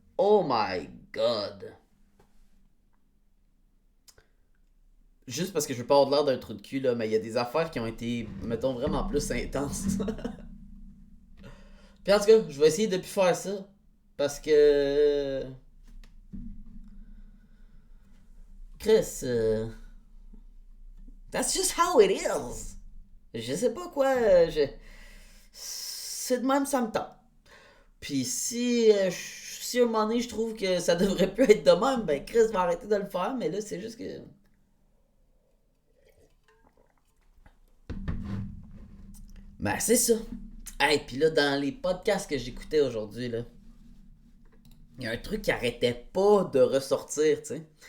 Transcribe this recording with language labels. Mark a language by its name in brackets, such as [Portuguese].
[English] Oh my god. [French] Juste parce que je veux pas avoir l'air d'un trou de cul là, mais il y a des affaires qui ont été, mettons, vraiment plus intenses. Puis en tout cas, je vais essayer de plus faire ça. Parce que. [English] Chris, that's just how it is. [French] Je sais pas quoi. C'est de même, ça me tente. Puis si à un moment donné je trouve que ça devrait plus être de même, ben Chris va arrêter de le faire, mais là c'est juste que. Ben c'est ça. Hey, puis là, dans les podcasts que j'écoutais aujourd'hui, là, il y a un truc qui arrêtait pas de ressortir, tu sais.